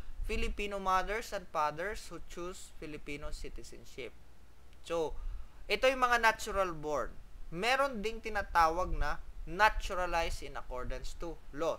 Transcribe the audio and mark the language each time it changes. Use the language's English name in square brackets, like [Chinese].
[English] Filipino mothers and fathers who choose Filipino citizenship. [Filipino] So, ito yung mga natural born. Meron ding tinatawag na [English] naturalized in accordance to law.